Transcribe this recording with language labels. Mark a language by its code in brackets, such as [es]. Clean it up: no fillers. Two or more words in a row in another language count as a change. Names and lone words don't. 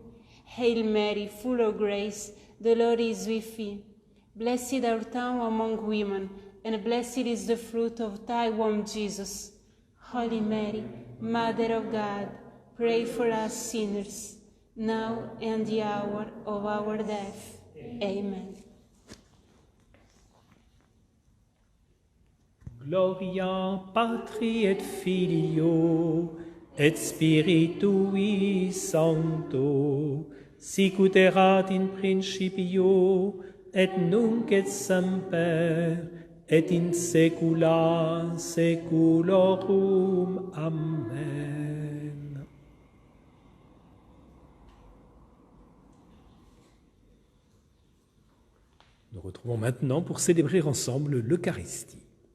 [en] Hail Mary, full of grace, the Lord is with thee. Blessed art thou among women, and blessed is the fruit of thy womb, Jesus. Holy Mary, Mother of God, pray for us sinners, now and the hour of our death. Amen. [la] Gloria Patri et Filio et Spiritui Sancto, sicut erat in principio et nunc et semper et in saecula saeculorum. Amen. [fr] Nous retrouvons maintenant pour célébrer ensemble l'Eucharistie.